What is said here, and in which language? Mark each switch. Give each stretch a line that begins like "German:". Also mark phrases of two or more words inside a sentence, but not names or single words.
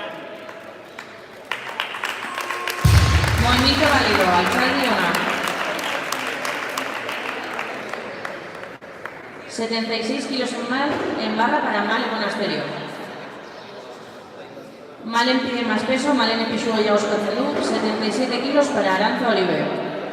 Spanish: Movimiento válido,
Basque: Altzaldi ona.
Spanish: 76 kilos en barra para Malen Monasterio. Malen pide más peso,
Basque: Malen episu gehiago eskatzen du,
Spanish: 77 kilos para Arantza Olive.